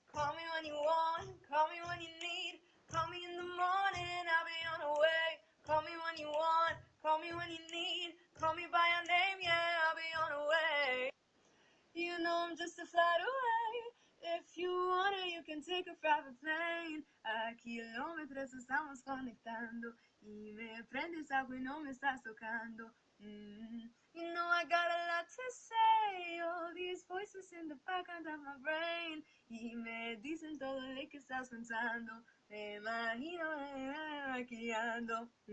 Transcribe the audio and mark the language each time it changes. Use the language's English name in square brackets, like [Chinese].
[English] Call me when you want, call me when you need. Call me in the morning, I'll be on the way. Call me when you want, call me when you need. Call me by your name, yeah, I'll be on the way. You know I'm just a flight away. If you want it, you can take a private plane. [Spanish] A kilómetros estamos conectando. Y me prendes algo y no me estás tocando. [English] You know I got a lot to say. All these voices in the background of my brain. [Spanish] Y me dicen todo lo que estás pensando. Me imagino aquí ando.